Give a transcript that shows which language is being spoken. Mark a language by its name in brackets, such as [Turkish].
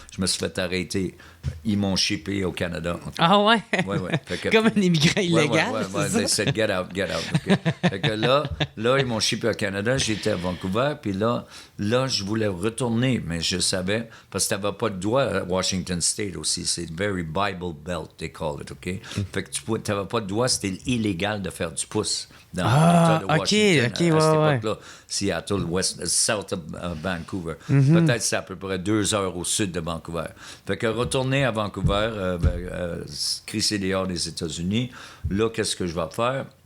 [French] Je me suis fait arrêter. Ils m'ont shippé au Canada. Ah ouais? Ouais. Comme un immigrant illégal, c'est ça? [English] They said, get out. Okay. [French] Fait que là, ils m'ont shippé au Canada. J'étais à Vancouver, puis là, je voulais retourner, mais je savais, parce que tu n'avais pas de droit à Washington State aussi. C'est [English] very Bible Belt, they call it, OK? [French] Fait que tu n'avais pas de droit, c'était illégal de faire du pouce dans l'État de Washington. [English] OK, [French] à cette époque-là, Seattle, [English] south of Vancouver. [French] Peut-être c'est à peu près 2 heures au sud de Vancouver. Fait que retourner à Vancouver, crisser dehors des États-Unis, là, qu'est-ce que je vais faire?